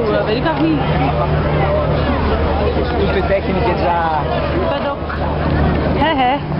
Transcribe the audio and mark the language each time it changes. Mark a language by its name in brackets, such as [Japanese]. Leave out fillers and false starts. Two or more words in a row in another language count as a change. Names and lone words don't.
[Dutch] Weet ik ook niet. [Italian] Tutte tecniche già. [Dutch] Paddock. Hè?